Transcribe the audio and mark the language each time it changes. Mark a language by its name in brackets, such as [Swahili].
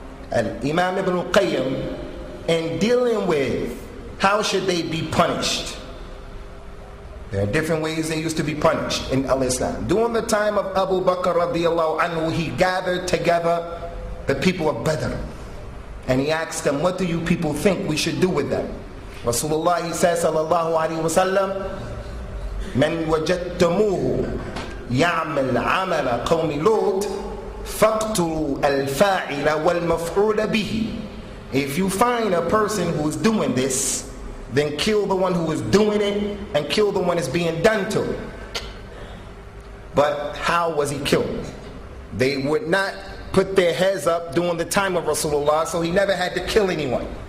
[English] And Imam Ibn al-Qayyim, in dealing with how should they be punished, there are different ways they used to be punished in al-Islam. During the time of Abu Bakr [Arabic] radiallahu anhu, [English] he gathered together the people of Badr. And he asked them, what do you people think we should do with them? [Arabic] Rasulullah, [English] he says, [Arabic] sallallahu alayhi wa sallam, من وجدتموه يعمل عمل قوم لوط فاقتلوا الفاعل والمفعول به. [English] If you find a person who is doing this, then kill the one who is doing it and kill the one that's being done to it. But how was he killed? They would not put their heads up during the time of Rasulullah, so he never had to kill anyone.